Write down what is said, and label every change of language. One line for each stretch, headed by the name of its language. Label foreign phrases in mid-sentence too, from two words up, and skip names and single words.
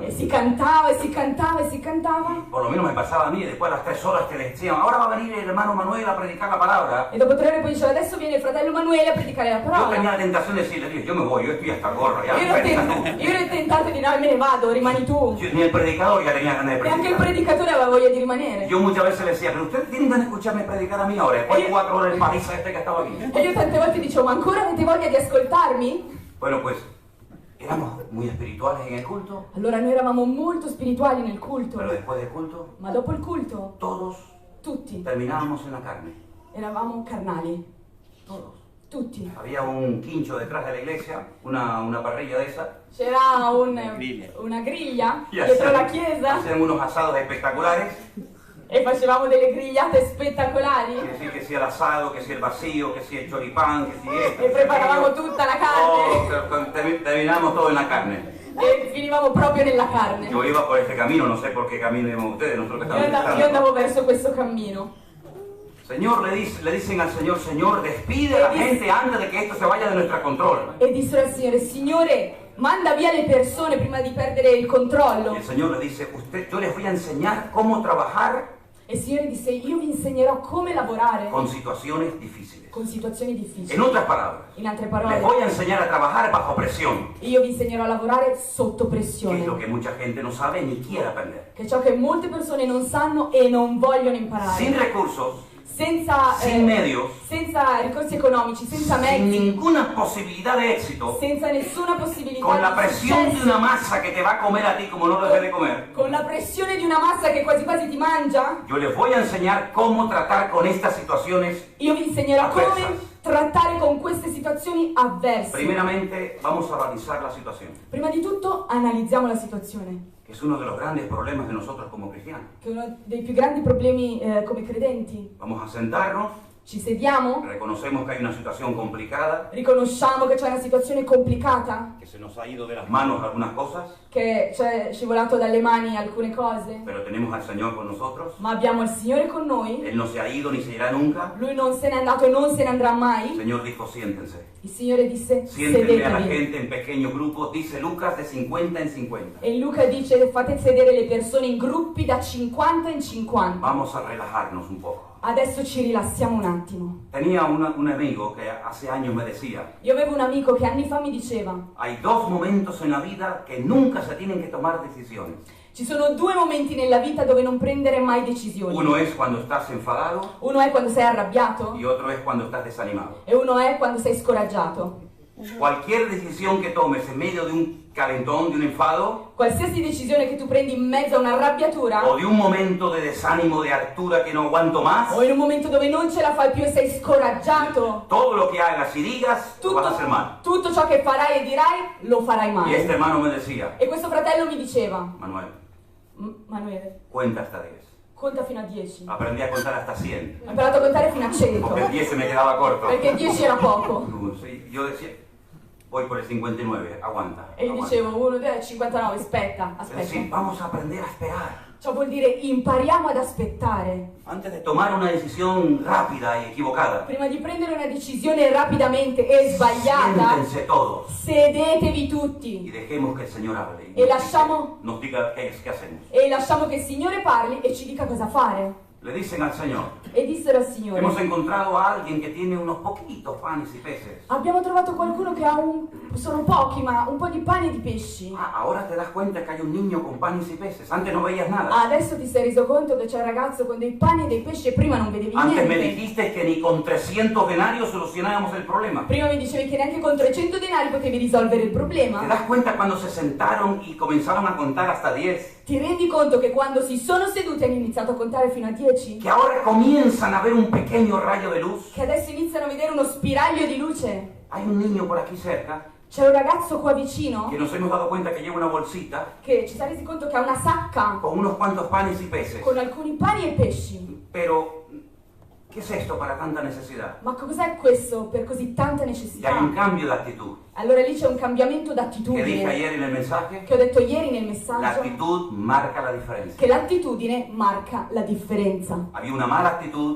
Italian: E si cantava e si cantava e si cantava.
Spanish: Por lo menos me pasaba a mí, después a las 3 horas te decían, ahora va a venir el hermano Manuel a predicar la palabra.
Italian: E dopo 3 ore poi diceva, adesso viene il fratello Emanuele a predicare la
Spanish: Yo
Italian: parola.
Spanish: tenía la tentación de decirle, Dios, yo me voy, yo estoy hasta el gorro, ya,
Italian: Io
Spanish: predica tú.
Italian: ero tentato di no, me ne vado, rimani tu.
Spanish: Ni el predicador ya tenía ganas de
Italian: E anche il
Spanish: predicar.
Italian: predicatore aveva voglia di rimanere.
Spanish: Yo muchas veces le decía, pero ustedes tienen ganas de escucharme predicar a mí ahora, después de 4 horas el paliza este que estaba aquí.
Italian: E io tante volte dicevo, ma ancora avete voglia di ascoltarmi?
Spanish: Bueno, pues, éramos muy espirituales en el culto,
Italian: Allora noi eravamo molto spirituali nel culto,
Spanish: pero después del culto,
Italian: ma dopo il culto
Spanish: todos
Italian: tutti
Spanish: terminábamos en la carne.
Italian: eravamo carnali,
Spanish: Todos.
Italian: tutti.
Spanish: Había un quincho detrás de la iglesia, una parrilla de esa,
Italian: C'era griglia. una griglia
Spanish: y
Italian: dietro la chiesa
Spanish: hacían unos asados espectaculares,
Italian: e facevamo delle grigliate spettacolari
Spanish: que decir que si el asado, que si el vacío, que si el choripán, que si esto.
Italian: e preparavamo tutta la carne
Spanish: Terminamos todo en la carne.
Italian: e finivamo proprio nella carne.
Spanish: Yo iba por este camino, no sé por qué camino iban ustedes, nosotros que
Italian: Io
Spanish: estamos
Italian: andavo,
Spanish: empezando.
Italian: verso questo cammino.
Spanish: Señor, le dicen al Señor, Señor, despide a la gente antes de que esto se vaya de nuestro control.
Italian: E dissero al Signore, Signore, manda via le persone prima di perdere il controllo.
Spanish: Y el Señor le dice, yo les voy a enseñar cómo trabajar
Italian: E il Signore disse, io vi insegnerò come lavorare
Spanish: con situaciones difíciles.
Italian: con situazioni difficili.
Spanish: En otras palabras,
Italian: In altre
Spanish: les
Italian: parole,
Spanish: voy a enseñar a trabajar bajo presión,
Italian: io vi insegnerò a lavorare sotto
Spanish: que es lo
Italian: pressione,
Spanish: que mucha gente no sabe ni quiere aprender.
Italian: che è ciò che molte persone non sanno e non vogliono
Spanish: Sin
Italian: imparare.
Spanish: recursos,
Italian: Senza,
Spanish: sin medios,
Italian: senza ricorsi economici, senza
Spanish: sin
Italian: mezzi,
Spanish: ninguna posibilidad de éxito,
Italian: senza nessuna possibilità
Spanish: con la
Italian: di
Spanish: presión de
Italian: successo,
Spanish: una masa que te va a comer a ti como no lo debes de comer.
Italian: con la pressione di una massa che quasi quasi ti mangia,
Spanish: Yo les voy a enseñar cómo tratar con estas situaciones.
Italian: io vi insegnerò come Avversas. trattare con queste situazioni avverse.
Spanish: Primeramente, vamos a analizar la situación,
Italian: Prima di tutto analizziamo la situazione,
Spanish: que es uno de los grandes problemas de nosotros como cristianos.
Italian: che è uno dei più grandi problemi come credenti.
Spanish: Vamos a sentarnos,
Italian: Ci sediamo,
Spanish: reconocemos que hay una situación complicada,
Italian: riconosciamo che c'è una situazione complicata,
Spanish: que se nos ha ido de las manos algunas cosas,
Italian: che ci è scivolato dalle mani alcune cose,
Spanish: pero tenemos al Señor con nosotros.
Italian: ma abbiamo il Signore con noi,
Spanish: Él no se ha ido ni se irá nunca.
Italian: Lui non se n'è andato e non se ne andrà
Spanish: El
Italian: mai.
Spanish: Señor dijo, siéntense.
Italian: Il Signore disse,
Spanish: Siéntenle a la
Italian: sedetevi.
Spanish: gente en pequeños grupos, dice Lucas, de 50 en 50.
Italian: E Luca dice, fate sedere le persone in gruppi da 50 in 50.
Spanish: Vamos a relajarnos un poco.
Italian: Adesso ci rilassiamo un attimo.
Spanish: Tenía un amigo que hace años me decía,
Italian: Io avevo un amico che anni fa mi diceva,
Spanish: hay dos momentos en la vida que nunca se tienen que tomar decisiones.
Italian: ci sono 2 momenti nella vita dove non prendere mai decisioni.
Spanish: Uno es cuando estás enfadado
Italian: Uno è quando sei arrabbiato
Spanish: y otro es cuando estás desanimado.
Italian: e uno è quando sei scoraggiato.
Spanish: Cualquier decisión que tomes en medio de un calentón, de un enfado
Italian: Qualsiasi decisione che tu prendi in mezzo a un'arrabbiatura
Spanish: o de un momento de desánimo, de hartura que no aguanto más,
Italian: o in un momento dove non ce la fai più e sei scoraggiato,
Spanish: todo lo que hagas y digas lo vas a hacer mal.
Italian: tutto ciò che farai e dirai lo farai
Spanish: Y este
Italian: male.
Spanish: hermano me decía,
Italian: E questo fratello mi diceva,
Spanish: Manuel,
Italian: Manuele,
Spanish: cuenta hasta 10.
Italian: conta fino a 10.
Spanish: Aprendí a contar hasta 100,
Italian: Ho imparato a contare fino a 100,
Spanish: porque el 10 se me quedaba corto.
Italian: perché 10 era poco.
Spanish: Sí, yo decía, voy por el 59, aguanta.
Italian: E gli
Spanish: aguanta.
Italian: dicevo, 1, 2, 59, aspetta,
Spanish: Es decir,
Italian: aspetta.
Spanish: vamos a aprender a esperar.
Italian: Ciò vuol dire impariamo ad aspettare.
Spanish: Antes de tomar una decisión rápida y equivocada,
Italian: Prima di prendere una decisione rapidamente e sbagliata,
Spanish: siéntense todos
Italian: sedetevi
Spanish: y
Italian: tutti
Spanish: dejemos que el Señor hable
Italian: e lasciamo,
Spanish: nos diga qué hacemos.
Italian: che il Signore parli e ci dica cosa fare.
Spanish: Le dicen al Señor,
Italian: E dissero al Signore,
Spanish: hemos encontrado a alguien que tiene unos poquitos panes y peces.
Italian: abbiamo trovato qualcuno che ha sono pochi, ma un po' di pane e di pesci.
Spanish: Ah, ahora te das cuenta que hay un niño con panes y peces. Antes no veías nada.
Italian: Adesso ti sei reso conto che c'è un ragazzo con dei pani e dei pesci e prima non vedevi
Spanish: Antes me
Italian: niente.
Spanish: dijiste que ni con 300 denarios solucionábamos el problema.
Italian: Prima mi dicevi che neanche con 300 denari potevi risolvere il
Spanish: ¿Te
Italian: problema.
Spanish: das cuenta cuando se sentaron y comenzaron a contar hasta 10?
Italian: Ti rendi conto che quando si sono seduti hanno iniziato a contare fino a 10?
Spanish: Que ahora comienzan a ver un pequeño rayo de luz.
Italian: Che adesso iniziano a vedere uno spiraglio di luce?
Spanish: Hay un niño por aquí cerca
Italian: C'è un ragazzo qua vicino
Spanish: que nos hemos dado cuenta que lleva una bolsita
Italian: che ci si è resi conto che ha una sacca
Spanish: con unos cuantos panes y peces.
Italian: con alcuni pani e pesci.
Spanish: Pero, ¿qué es esto para tanta necesidad?
Italian: Ma cos'è questo per così tanta
Spanish: Y hay un
Italian: necessità?
Spanish: cambio de actitud.
Italian: Allora lì c'è un cambiamento
Spanish: Que dije
Italian: d'attitudine,
Spanish: ayer en el mensaje,
Italian: che ho detto ieri nel
Spanish: la
Italian: messaggio,
Spanish: actitud marca la diferencia.
Italian: che l'attitudine marca la differenza.
Spanish: Había una mala actitud,